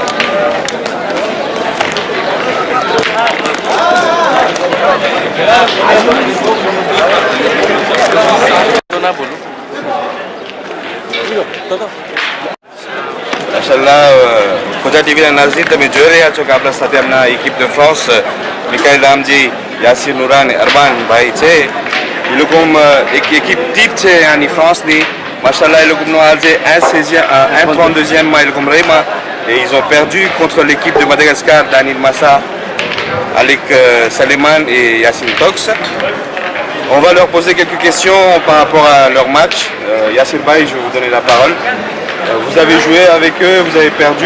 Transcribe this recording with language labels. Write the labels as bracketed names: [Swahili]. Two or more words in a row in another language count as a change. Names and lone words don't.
[Gujarati] Inch'Allah, Khoja TV ના નાઝરીન તમે જોઈ રહ્યા છો કે આપણા સાથે આપણા équipe de France Mikhail Ramji, Yassir Noura અને અરબાન ભાઈ છે. એ લોકો એક [French] équipe type [Gujarati] છે આની ફ્રાન્સની. [French] Machallah, [Gujarati] એ લોકોનો આજે 1/32e માં એ લોકો રમ્યા [French] et ils ont perdu contre l'équipe de Madagascar d'Anil Massa avec Saleman et Yassine Tox. On va leur poser quelques questions par rapport à leur match. Yassir Baye, je vais vous donner la parole. Vous avez joué avec eux, vous avez perdu.